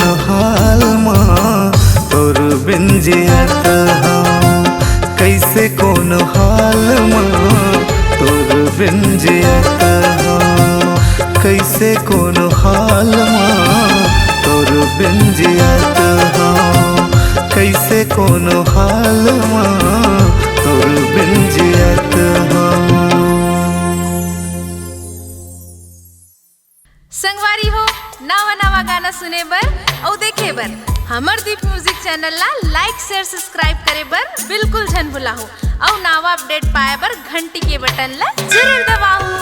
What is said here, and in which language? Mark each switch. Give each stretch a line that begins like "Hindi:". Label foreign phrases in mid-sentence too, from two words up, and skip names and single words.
Chhattisgarhi: हाल माँ तोर बिन जियत हाँ, कैसे कौन हाल माँ तोर बिन जियत हाँ, कैसे कौन हाल माँ तोर बिन जियत हाँ, कैसे कौन हाल माँ तोर बिन जियत हाँ। संगवारी हो नवा नवा गाना सुने बर और देखे बर हमर दीप म्यूजिक चैनल ला
English: like share subscribe
Chhattisgarhi: करे बर बिल्कुल झन भुलाहो और नवा अपडेट पाए बर घंटी के बटन ला जरूर दबाओ।